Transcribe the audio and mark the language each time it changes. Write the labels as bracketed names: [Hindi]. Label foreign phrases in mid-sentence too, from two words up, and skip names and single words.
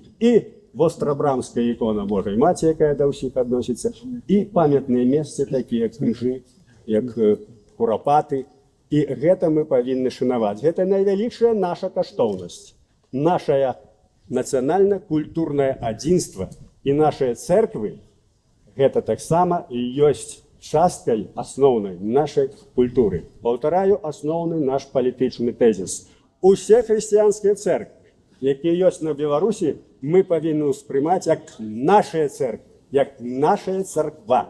[Belarusian] І вострабрамская ікона Божай Маці, якая да ўсіх адносіцца, і памятныя месцы, такія як крыжы, як курапаты. І гэта мы павінны шанаваць. Гэта найвялікшая наша каштоўнасць, нашае нацыянальна-культурнае адзінства [Ukrainian] І наші церкви [Belarusian] гэта таксама і ёсць часткай асноўнай нашай культуры. Паўтараю асноўны наш палітычны тэзіс. Усе хрысціянскія церквы, якія ёсць на Беларусі, мы павінны ўспрымаць як нашыя церквы, як нашая царква.